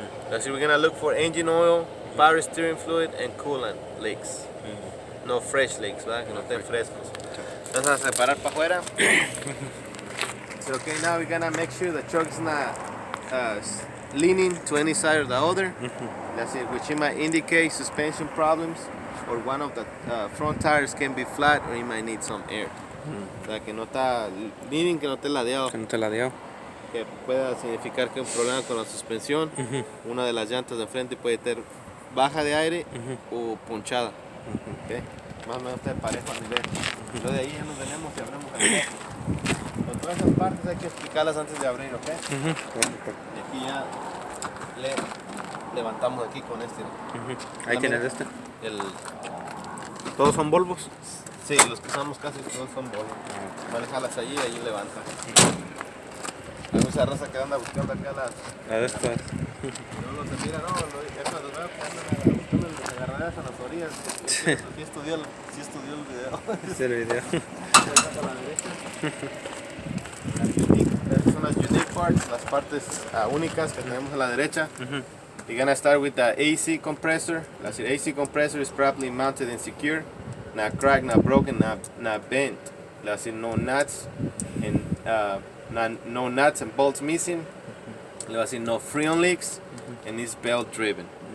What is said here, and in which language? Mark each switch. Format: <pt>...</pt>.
<en>That's it, we're gonna look for engine oil, power steering fluid, and coolant leaks. No fresh leaks,</en> <es>¿verdad? Que no estén frescos. Entonces a separar para afuera.</es> <en>So, okay, now we're gonna make sure the truck is not leaning to any side or the other. That's it, which might indicate suspension problems, or one of the front tires can be flat, or you might need some air.</en> <es>O sea, que no está leaning, que no esté ladeado. Que pueda significar que hay un problema con la suspensión. Una de las llantas de enfrente puede tener baja de aire o ponchada. Okay. Más o menos está parejo a nivel. Luego de ahí ya nos venimos y abrimos el coche. Con todas esas partes hay que explicarlas antes de abrir, ¿ok? Y aquí ya levantamos aquí con este. ¿Ahí tienes este? ¿Todos son Volvos? Sí, los que usamos casi todos son Volvos. Manejarlas allí y allí levanta. Hay mucha raza que anda buscando acá las de estas. No los mira, no, eso los veo que andan buscando las agarraderas a las orillas. Sí estudió el video. Sí, el video. A la derecha. Estas son las</es> <en>unique parts,</en> <es>las partes únicas que tenemos a la derecha.</es> <en>You're gonna start with the AC compressor. That's it, AC compressor is properly mounted and secure, not cracked, not broken, not bent. That's it, no nuts and no nuts and bolts missing. That's it, no freon leaks, and it's belt driven.</en>